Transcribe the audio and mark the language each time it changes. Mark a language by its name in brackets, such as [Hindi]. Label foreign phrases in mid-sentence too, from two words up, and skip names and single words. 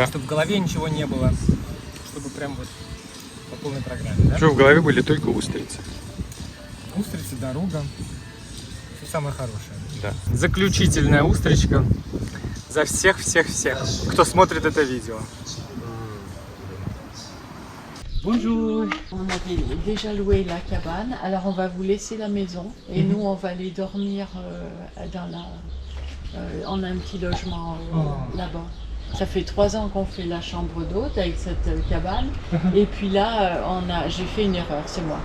[Russian] Чтобы в голове ничего не было. Чтобы прям вот по полной программе. Да? Что в голове были только устрицы. Устрицы, дорога. Все самое хорошее. Да. Заключительная устричка за всех-всех-всех, кто смотрит это видео. [French] Bonjour. On avait déjà loué la cabane, alors on va vous laisser la maison et nous on va aller dormir on a un petit logement là-bas. Ça fait 3 ans qu'on fait la chambre d'hôte avec cette cabane et puis là j'ai fait une erreur, c'est moi.